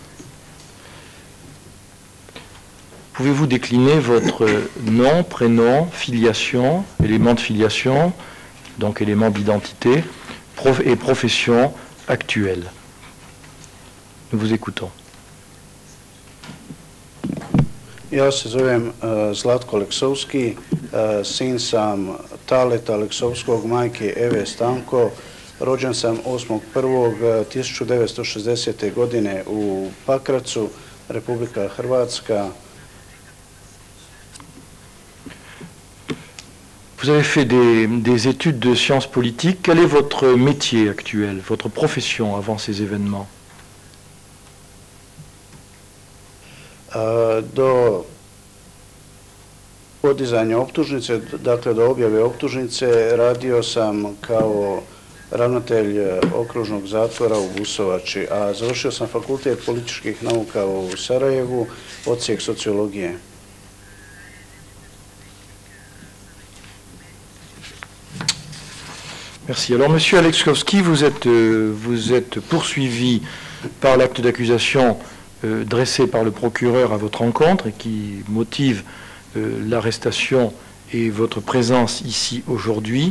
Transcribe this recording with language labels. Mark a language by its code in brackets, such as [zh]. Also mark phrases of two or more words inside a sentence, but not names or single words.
[fr] Pouvez-vous décliner votre nom, prénom, filiation, élément de filiation, donc élément d'identité, et profession actuelle? Nous vous écoutons. [hr] Ja se zovem Zlatko Aleksovski, sin sam Taleta Aleksovskog, majke Eve Stanko, Rođen sam 8.1.1960. godine u Pakracu, Republika Hrvatska. [fr] Vous avez fait des études de sciences politiques. Quel est votre métier actuel, votre profession avant ces événements? [hr] Do podizanja optužnice, dakle do objave optužnice, radio sam kao ravnatelj okružnog zatvora u Busovači, a završio sam Fakultet političkih nauka u Sarajevu, odsjek sociologije. [fr] Merci. Alors, Monsieur Aleksovski, vous êtes poursuivi par l'acte d'accusation dressé par le procureur à votre encontre et qui motive l'arrestation et votre présence ici aujourd'hui.